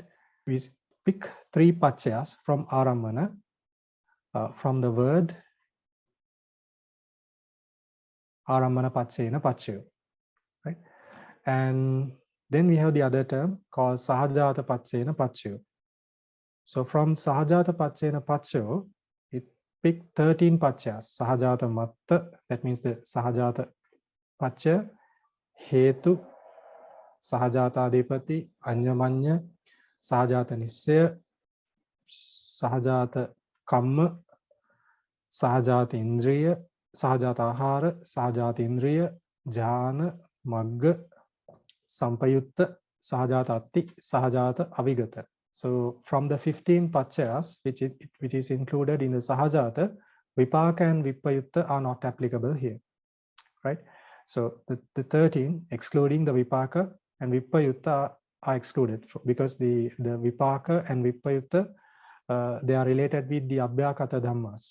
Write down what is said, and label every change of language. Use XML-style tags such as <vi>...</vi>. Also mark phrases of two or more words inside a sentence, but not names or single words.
<en>We pick 3 Paccayas from ārammana, from the word nārammaṇapaccayā, right? And then we have the other term called Vissajjanās. So from Vissajjanās, it picked 13 Paccayas.</en> <pi>Sahajata matta,</pi> <en>that means the</en> <pi>Sahajata Paccaya, Hetu, Sahajatādhipati, Aññamanya, Sahajata Nissaya, Sahajata Kamma, Sahajata Indriya, Sahajata Ahara, Sahajata Indriya, Jhana, Magga, Sampayutta, Sahajata Atti, Sahajata Avigata.</pi> <en>So from the 15 Paccayas, which is included in the Sahajata, Vipaka and Vipayutta are not applicable here, right? So the 13, excluding the Vipaka and Vipayutta, are excluded because the Vipaka and Vipayutta, they are related with the</en> <pi>Abhyakata Dhammas.</pi>